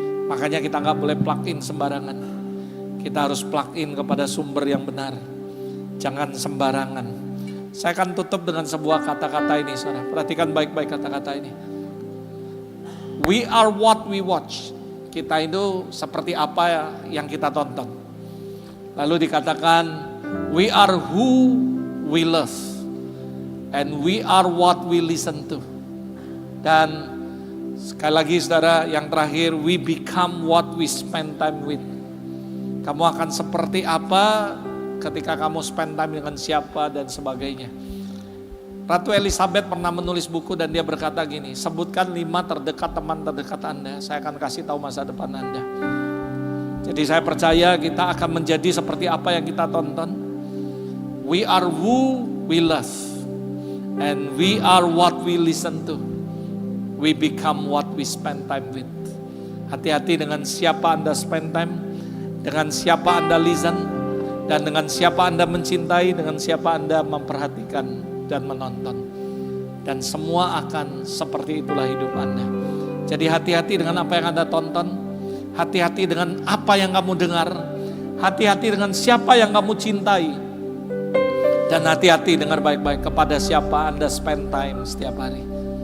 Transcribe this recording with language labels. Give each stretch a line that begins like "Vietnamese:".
Indonesian: Makanya kita gak boleh plug in sembarangan. Kita harus plug in kepada sumber yang benar. Jangan sembarangan. Saya akan tutup dengan sebuah kata-kata ini saudara. Perhatikan baik-baik kata-kata ini.
English: We are what we watch.
Indonesian: Kita itu seperti apa yang kita tonton. Lalu dikatakan
English: we are who we love. And we are what we listen to.
Indonesian: Dan sekali lagi saudara, yang terakhir,
English: we become what we spend time with.
Indonesian: Kamu akan seperti apa ketika kamu
English: spend time
Indonesian: dengan siapa dan sebagainya. Ratu Elizabeth pernah menulis buku dan dia berkata gini, sebutkan 5 terdekat teman terdekat Anda, saya akan kasih tahu masa depan Anda. Jadi saya percaya kita akan menjadi seperti apa yang kita tonton.
English: We are who we love. And we are what we listen to. We become what we spend time with.
Indonesian: Hati-hati dengan siapa Anda spend time, dengan siapa Anda listen, dan dengan siapa Anda mencintai, dengan siapa Anda memperhatikan dan menonton. Dan semua akan seperti itulah hidup Anda. Jadi hati-hati dengan apa yang Anda tonton, hati-hati dengan apa yang kamu dengar, hati-hati dengan siapa yang kamu cintai, dan hati-hati dengar baik-baik kepada siapa Anda spend time setiap hari.